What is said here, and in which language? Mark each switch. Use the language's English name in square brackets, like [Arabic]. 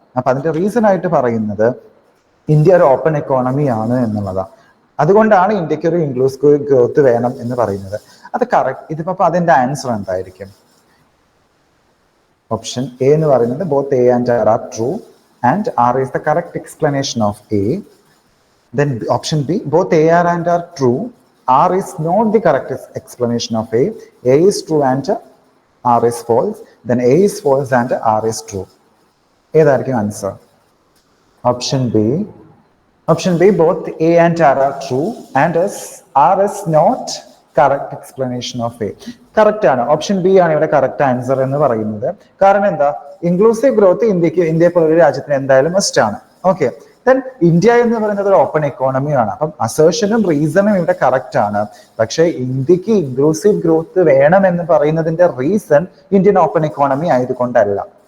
[Malayalam] അപ്പൊ അതിന്റെ റീസൺ ആയിട്ട് പറയുന്നത് ഇന്ത്യ ഒരു ഓപ്പൺ എക്കോണമി ആണ് എന്നുള്ളതാണ്. അതുകൊണ്ടാണ് ഇന്ത്യക്ക് ഒരു ഇൻക്ലൂസീവ് ഗ്രോത്ത് വേണം എന്ന് പറയുന്നത്. അത് കറക്റ്റ്. ഇതിപ്പോ അതിന്റെ ആൻസർ എന്തായിരിക്കും? [English] option A [Malayalam] എന്ന് പറയുന്നത് [English] Both A and R are true and R is the correct explanation of A. Then option B, both A and R true, R is not the correct explanation of A. A is true and R is false. Then A is false and R is true. [Malayalam] ഏതായിരിക്കും [English] Answer? Option B. Option B, both A and R are true and R is not correct explanation of A. [Malayalam] Correct ആണ്. Option B ആണ് ഇവിടെ correct answer എന്ന് പറയുന്നത്. കാരണം എന്താ? Inclusive growth India പോലൊരു രാജ്യത്തിന് എന്തായാലും മസ്റ്റ് ആണ്. ഓക്കെ, ദെൻ ഇന്ത്യ എന്ന് പറയുന്നത് ഒരു ഓപ്പൺ എക്കോണമിയാണ്. അപ്പം അസേർഷനും റീസണും ഇവിടെ കറക്റ്റ് ആണ്. പക്ഷേ ഇന്ത്യക്ക് ഇൻക്ലൂസീവ് ഗ്രോത്ത് വേണമെന്ന് പറയുന്നതിന്റെ റീസൺ ഇന്ത്യൻ ഓപ്പൺ എക്കോണമി ആയതുകൊണ്ടല്ല.